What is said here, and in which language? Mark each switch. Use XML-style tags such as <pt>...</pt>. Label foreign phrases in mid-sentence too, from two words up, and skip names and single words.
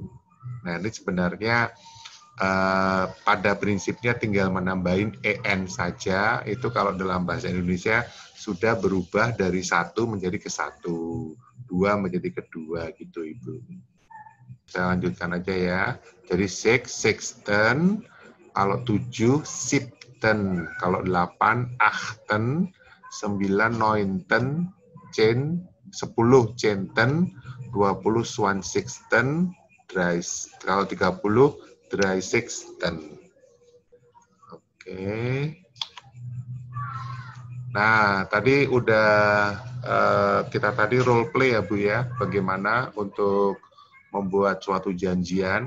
<id>Nah, ini sebenarnya pada prinsipnya tinggal menambahin en saja. Itu kalau dalam bahasa Indonesia sudah berubah dari satu menjadi ke satu, dua menjadi kedua gitu Ibu. Saya lanjutkan aja ya. Jadi</id> <de>six, sixten,</de> <id>kalau 7 siebten, kalau 8</id> <de>achten, 9 neunten, 10 zehenten, 20 zwanzigsten,</de> <id>kalau 30 dreißigsten. Oke. Nah, tadi udah kita tadi</id> <en>role play</en> <id>ya Bu ya, bagaimana untuk membuat suatu janjian.</id>